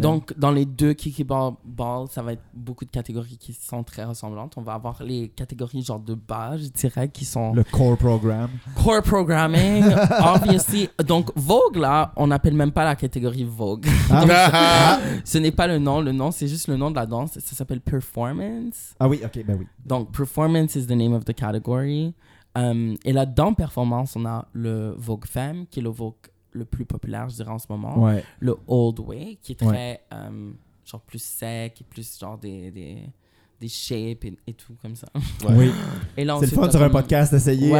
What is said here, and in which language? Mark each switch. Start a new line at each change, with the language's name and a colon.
French: Donc, dans les deux Kiki Ball, ça va être beaucoup de catégories qui sont très ressemblantes. On va avoir les catégories genre de base, je dirais, qui sont... Le core program.
English: Core programming, obviously.
French: Donc, Vogue, là, on n'appelle même pas la catégorie Vogue. Ah. Donc, ce n'est pas le nom, c'est juste le nom de la danse. Ça s'appelle performance. Ah oui, ok, ben oui.
English: Donc, performance is the name of the category.
French: Et là, dans performance, on a le Vogue Femme, qui est le Vogue le plus populaire, je dirais, en ce moment. Ouais. Le Old Way, qui est très, ouais. Genre, plus sec, et plus, genre, des shapes et tout, comme ça. Ouais. Oui. Et là, c'est le fun sur un podcast d'essayer, ouais.